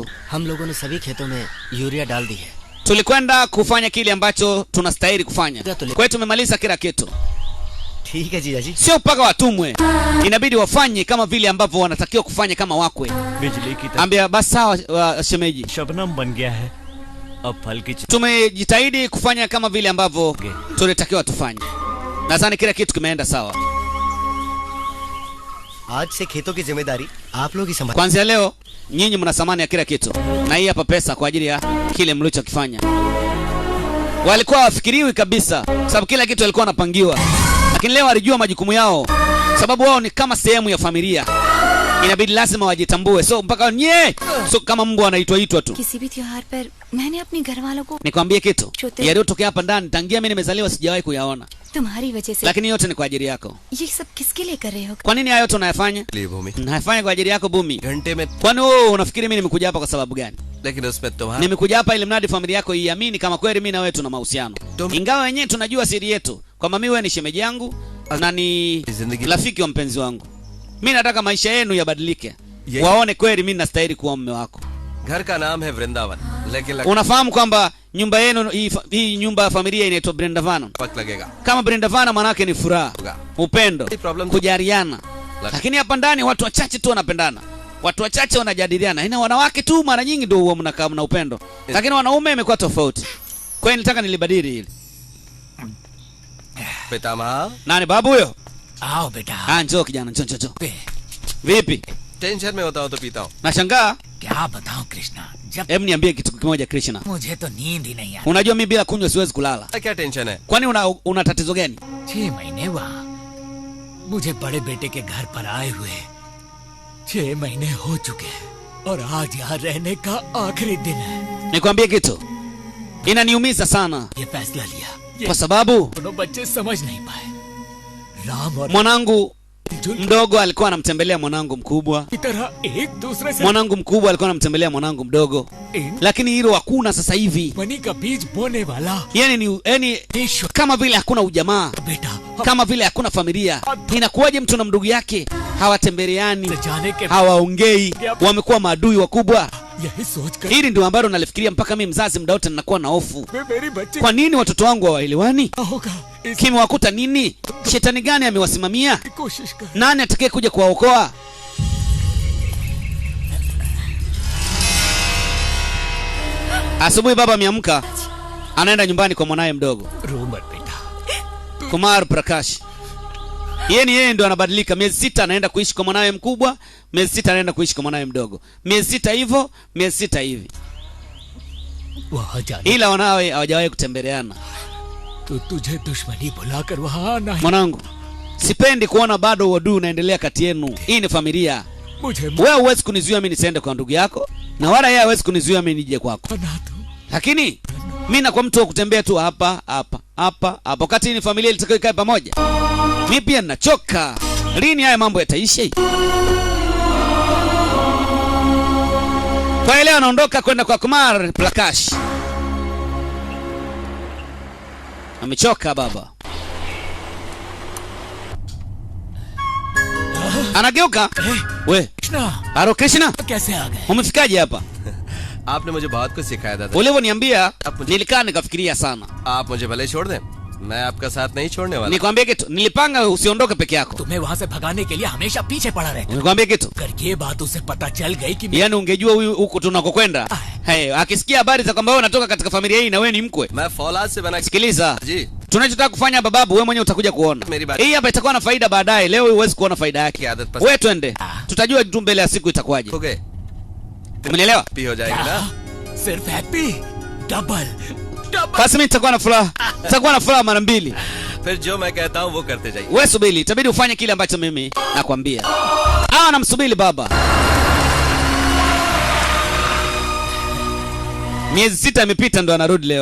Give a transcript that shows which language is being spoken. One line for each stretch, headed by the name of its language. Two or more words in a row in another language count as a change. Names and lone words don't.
Hindi: हम लोगों ने सभी खेतों में यूरिया डाल दी है।
Swahili: Tulikwenda kufanya kile ambacho tunastahili kufanya. Kwa hiyo tumemaliza kila kitu.
Hindi: ठीक है जीजा जी।
Swahili: Sio mpaka watumwe. Inabidi wafanye kama vile ambavyo wanatakiwa kufanya kama wakwe.
Hindi: बिजली की
Swahili: Ambia basi sawa shemeji.
Hindi: शबनम बन गया है, अब फल की
Swahili: Tumejitahidi kufanya kama vile ambavyo tulitakiwa tufanye. Nadhani kila kitu kimeenda sawa.
Hindi: आज से खेतों की जिम्मेदारी आप लोग ही संभाल।
Swahili: Kuanzia leo nyinyi mna thamani ya kila kitu. Na hii hapa pesa kwa ajili ya kile mlichokifanya. Walikuwa wafikiriwi kabisa sababu kila kitu walikuwa wanapangiwa. Lakini leo walijua majukumu yao sababu wao ni kama sehemu ya familia. Inabidi lazima wajitambue. So mpaka so kama mbwa anaitwa tu.
Hindi: किसी भी त्योहार पर मैंने अपने घर वालों को
Swahili: Nikwambie kitu. Chote. Yaliyotokea hapa ndani tangia mimi nimezaliwa sijawahi kuyaona.
Hindi: तुम्हारी वजह से।
Swahili: Lakini yote ni kwa ajili yako.
Hindi: ये सब किसके लिए कर रहे हो?
Swahili: Kwa nini hayo yote unayafanya?
Hindi: लिए भूमि
Swahili: Nayafanya kwa ajili yako Bumi.
Hindi: घंटे में,
Swahili: Kwani wewe unafikiri mimi nimekuja hapa kwa sababu gani?
Hindi: लेकिन उसमें तुम्हारा
Swahili: Nimekuja hapa ili mradi familia yako iamini kama kweli mimi na wewe tuna mahusiano. Ingawa wenyewe tunajua siri yetu kwamba mimi wewe ni shemeji yangu na ni rafiki wa mpenzi wangu. Mimi nataka maisha yenu yabadilike. Waone kweli mimi nastahili kuwa mume wako.
Hindi: घर का नाम है वृंदावन, लेकिन
Swahili: Unafahamu kwamba nyumba yenu hii nyumba ya familia inaitwa Brindavan.
Hindi: वक्त लगेगा।
Swahili: Kama Brindavan maana yake ni furaha, upendo, kujaliana. Lakini hapa ndani watu wachache tu wanapendana. Watu wachache wanajadiliana. Ina wanawake tu mara nyingi ndio huwa mnakaa na upendo. Lakini wanaume imekuwa tofauti. Kwa hiyo nilitaka nilibadili hili.
Hindi: पितामह,
Swahili: Nani babu huyo?
Hindi: आओ बेटा।
Swahili: Njoo kijana, njoo. Vipi?
Hindi: टेंशन में होता हूँ तो पीता हूँ।
Swahili: Nashangaa.
Hindi: क्या बताऊं कृष्णा, जब
Swahili: Hebu niambie kitu kimoja Krishna.
Hindi: मुझे तो नींद ही नहीं आती।
Swahili: Unajua mimi bila kunywa siwezi kulala.
Hindi: क्या टेंशन है?
Swahili: Kwani una tatizo gani?
Hindi: 6 महीने वहाँ मुझे बड़े बेटे के घर पर आए हुए 6 महीने हो चुके हैं और आज यहाँ रहने का आखिरी दिन है।
Swahili: Nikwambie kitu. Inaniumiza sana
Hindi: ये फैसला लिया
Swahili: kwa sababu
Hindi: दोनों बच्चे समझ नहीं पाए। राम और
Swahili: mwanangu mdogo alikuwa anamtembelea mwanangu mkubwa.
Hindi: की तरह एक दूसरे से
Swahili: Mwanangu mkubwa alikuwa anamtembelea mwanangu mdogo. Lakini hilo hakuna sasa hivi.
Hindi: मनी का बीज बोने वाला
Swahili: Yani kama vile hakuna ujamaa.
Hindi: बेटा
Swahili: Kama vile hakuna familia. Inakuwaje mtu na ndugu yake hawatembeleani,
Hindi: जाने के
Swahili: hawaongei, wamekuwa maadui wakubwa?
Hindi: यही सोचकर
Swahili: Hili ndio ambalo nalifikiria mpaka mimi mzazi muda wote ninakuwa na hofu.
Hindi: मेरी बच्ची
Swahili: Kwa nini watoto wangu hawaelewani?
Hindi: होगा इस
Swahili: Kimewakuta nini? Shetani gani amewasimamia?
Hindi: कोशिश कर।
Swahili: Nani atakaye kuja kuwaokoa? Asubuhi baba ameamka, anaenda nyumbani kwa mwanae mdogo
Hindi: रो मत बेटा।
Swahili: Kumar Prakash. Yeye ndo anabadilika. Miezi 6 anaenda kuishi kwa mwanae mkubwa, miezi 6 anaenda kuishi kwa mwanae mdogo, miezi 6 hivyo, miezi 6 hivi,
Hindi: वहाँ जाने
Swahili: ila wanawe hawajawahi kutembeleana.
Hindi: तो तुझे दुश्मनी बुलाकर वहाँ आना है।
Swahili: Mwanangu, sipendi kuona bado uadui unaendelea kati yenu. Hii ni familia.
Hindi: मुझे
Swahili: Wewe huwezi kunizuia mimi nisiende kwa ndugu yako, na wala yeye hawezi kunizuia mimi nije kwako.
Hindi: बना दो।
Swahili: Lakini mimi na kwa mtu wa kutembea tu hapa hapa hapa hapa, wakati ni familia ilitakiwa ikae pamoja. Mimi pia ninachoka. Lini haya mambo yataisha? Kwa leo anaondoka kwenda kwa Kumar Prakash. Amechoka baba. Anageuka. We, कृष्णा Haro Krishna,
Hindi: कैसे आ गए?
Swahili: umefikaje hapa?
Hindi: आपने मुझे बहुत कुछ सिखाया था।
Swahili: Ulivyoniambia nilikaa nikafikiria sana.
Hindi: आप मुझे भले छोड़ दें, मैं आपका साथ नहीं छोड़ने वाला।
Swahili: Nikwambie kitu, nilipanga usiondoke peke yako.
Hindi: तुम्हें वहाँ से भगाने के लिए हमेशा पीछे पड़ा रहता।
Swahili: Nikwambie kitu,
Hindi: अगर ये बात उसे पता चल गई कि
Swahili: yaani ungejua huku tunakokwenda. Hey, akisikia habari za kwamba wewe unatoka katika familia hii na wewe ni mkwe.
Hindi: मैं फौलाद से बना।
Swahili: Sikiliza.
Hindi: जी,
Swahili: Tunachotaka kufanya bababu, wewe mwenyewe utakuja kuona. Hii hapa itakuwa na faida baadaye, leo huwezi kuona faida yake. Wewe twende. Tutajua tu mbele ya siku itakuwaje.
Hindi: हो गए।
Swahili: Umenielewa?
Hindi: पी हो जाएगी ना। सिर्फ
English: happy double double.
Swahili: Basi mimi nitakuwa na furaha. Nitakuwa na furaha mara mbili.
Hindi: फिर जो मैं कहता हूँ वो करते जाइए।
Swahili: Wewe subiri, itabidi ufanye kile ambacho mimi nakwambia. Anamsubiri baba. Miezi 6 imepita ndo anarudi leo.